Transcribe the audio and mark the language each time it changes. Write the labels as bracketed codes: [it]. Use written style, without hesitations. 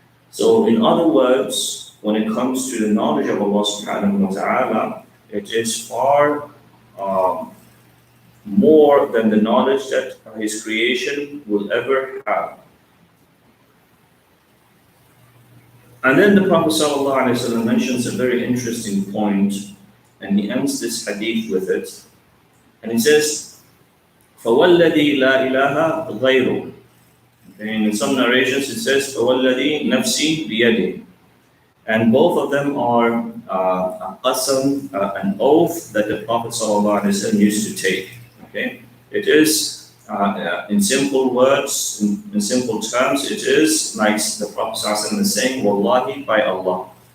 [en] So in other words, when it comes to the knowledge of Allah subhanahu wa ta'ala, it is far more than the knowledge that His creation will ever have. And then the Prophet ﷺ mentions a very interesting point, and he ends this hadith with it. And he says, [ar] فَوَالَّذِي لَا إِلَهَ غَيْرُهُ. [en] In some narrations it says, [ar] فَوَالَّذِي نَفْسِي بِيَدِهِ. [en] And both of them are a qasam, an oath that the Prophet ﷺ used to take. Okay? It is, in simple words, in simple terms, it is like the Prophet ﷺ is saying, Wallahi, by Allah.